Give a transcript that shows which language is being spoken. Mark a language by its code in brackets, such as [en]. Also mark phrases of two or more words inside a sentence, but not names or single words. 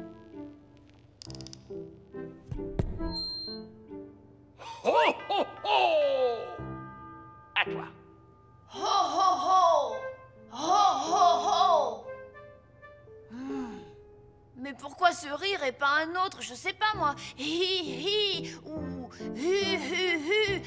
[fr] Oh, oh, oh! À toi. Ho, ho, ho! Ho, pourquoi ce rire et pas un autre? Je sais pas moi. Hi hi ou hu hu hu.